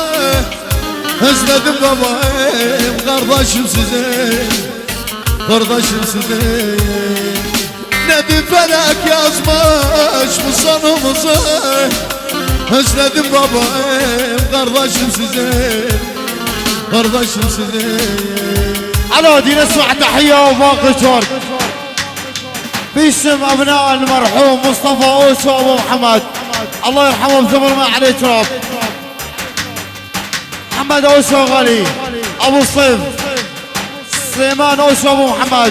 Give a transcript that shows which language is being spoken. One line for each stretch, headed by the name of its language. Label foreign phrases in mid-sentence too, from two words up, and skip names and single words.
Turkish: Özledim babam kardeşim sizi, kardeşim sizi. Nedir felak yazmış mı sonumuzu? Özledim babam kardeşim sizi, kardeşim sizi.
Arabic: على دي نسمع تحية وباقي ورد باسم ابناء المرحوم مصطفى اوسو ابو محمد، الله يرحمه بزمر ما عليه تراب. محمد اوسو غالي ابو الصيف، سليمان اوسو ابو محمد.